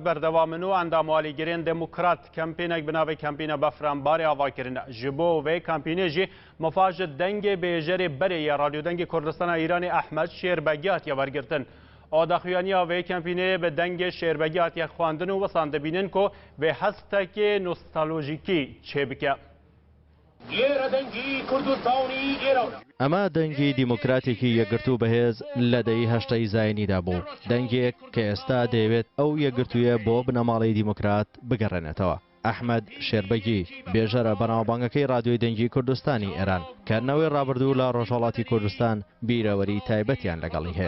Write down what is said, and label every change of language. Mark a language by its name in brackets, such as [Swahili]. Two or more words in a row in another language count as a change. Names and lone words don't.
[Central Kurdish] بەردەوامن و ئەنداموالیگرێن دموکرات کەمپێنێک بناوی کەمپینە بەفرامباری ئاواکردن [Kurdish] ji bo vê kampînê jî mafaj dengê bêjerê berê ya radyodengê Kurdistana Îranê Ehmed Şêrbegî hatiye wergirtin. Adaxuyaniya vê kampînê bi dengê Şêrbegî hatiye xwandin û wesan dibînin ku vê hestekê nostalojîkî çêbike. [Central Kurdish] ئەمە دەنگی دیموکراتێکی یەکگرتوو بەهێز لە دەی هەشتەی زاینیدا بوو دەنگێک کە ئێستا دەیەوێت ئەو یەکگرتوویە بۆ بنەماڵی دیموکرات بگەڕێنێتەوە. ئەحمەد شێربەگی بێژەرە بەناوبانگەکەی رادیۆی دەنگی کوردستانی ئێران کارنەوەی ڕابردوو لە ڕۆژهەڵاتی کوردستان بیرەوەری تایبەتیان لەگەڵی هەیە.